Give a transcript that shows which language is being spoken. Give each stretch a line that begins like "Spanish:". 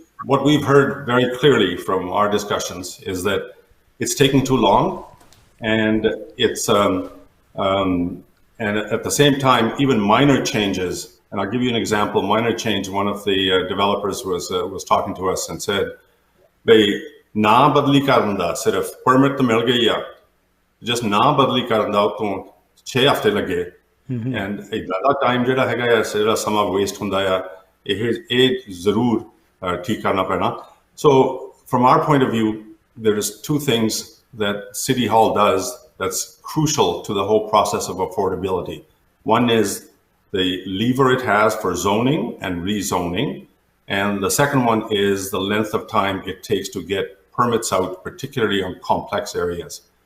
English: What we've heard very clearly from our discussions is that it's taking too long, and it's and at the same time, even minor changes. And I'll give you an example. Minor change. One of the developers was talking to us and said,
Punjabi: "Bhai, na badli karan da sirf permit to mil gayi hai, just na badli karan da uton 6 ਹਫ਼ਤੇ ਲੱਗੇ। And ਇੱਦਾਂ ਦਾ time ਜਿਹੜਾ ਹੈਗਾ ਆ, ਜਿਹੜਾ ਸਮਾਂ waste ਹੁੰਦਾ ਆ, ਇਹ ਜ਼ਰੂਰ ਠੀਕ ਕਰਨਾ ਪੈਣਾ।
English: So from our point of view, there is 2 things that City Hall does that's crucial to the whole process of affordability. One is the lever it has for zoning and rezoning, and the second one is the length of time it takes to get permits out, particularly on complex areas.